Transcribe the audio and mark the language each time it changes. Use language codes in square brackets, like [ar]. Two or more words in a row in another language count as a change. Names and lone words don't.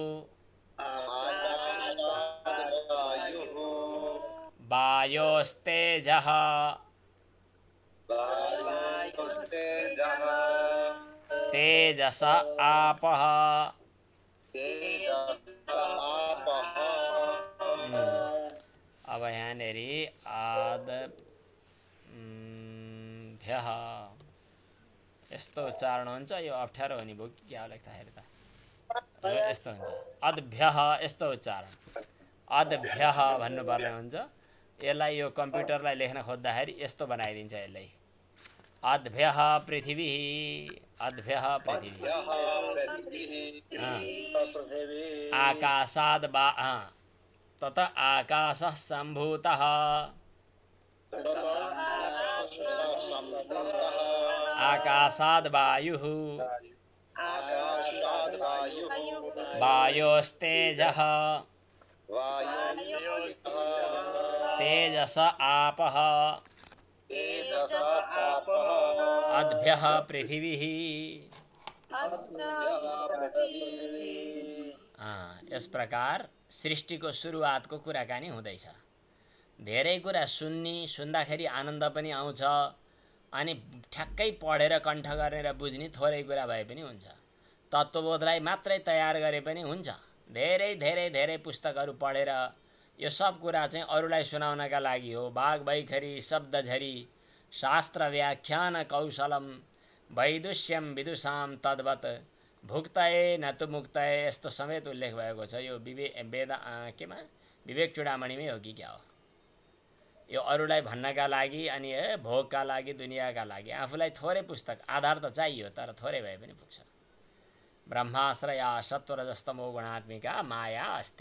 [sa] आकाशाद् वायुः वायोस्तेजः वायुस्तेजः तेजस आपः तेजसापः [ne] अब यहाँनेरि भ्यः यस्तो उच्चारण हुन्छ। यो अप्ठ्यारो हुने भयो कि क्या लेख्दाखेरि त यस्तो हुन्छ अद्भ्यः यस्तो उच्चारण अद्भ्यः भन्नुपर्ने हुन्छ। यसलाई यो कम्प्युटरलाई लेख्न खोज्दाखेरि यस्तो बनाइदिन्छ यसलाई [sa] अद्भ्यः पृथिवी अद्भ्यः पृथिवी आकाशाद् तत आकाशः सम्भूतः आकाशाद् वायुः वायोस्तेजः तेजस आपः अद्भ्यः पृथिवी। [ne] यस प्रकार सृष्टिको सुरुवातको कुराकानी हुँदैछ। धेरै कुरा सुन्दाखेरि आनन्द पनि आउँछ अनि ठ्याक्कै पढेर कण्ठ गर्ने र बुझ्ने थोरै कुरा भए पनि हुन्छ। तत्त्वबोधलाई मात्रै तयार गरे पनि हुन्छ। धेरै धेरै धेरै पुस्तकहरू पढेर यो सब कुरा चाहिँ अरूलाई सुनाउनका लागि हो। [sa] बाघ बैखरी शब्दझरी शास्त्र व्याख्यान कौशलम वैदुष्यम विदुषाम तद्वत् भुक्तये न तु मुक्तये [ne] यस्तो समेत उल्लेख भएको छ। यो विवेक चूडामणिमै हो कि क्या हो। यो अरूलाई भन्नका लागि अनि भोगका लागि दुनियाँका लागि आफूलाई थोरै पुस्तक आधार त चाहियो तर थोरै भए पनि पुग्छ। [sa] ब्रह्माश्रया सत्वरजस्तमो गुणात्मिका माया अस्ति।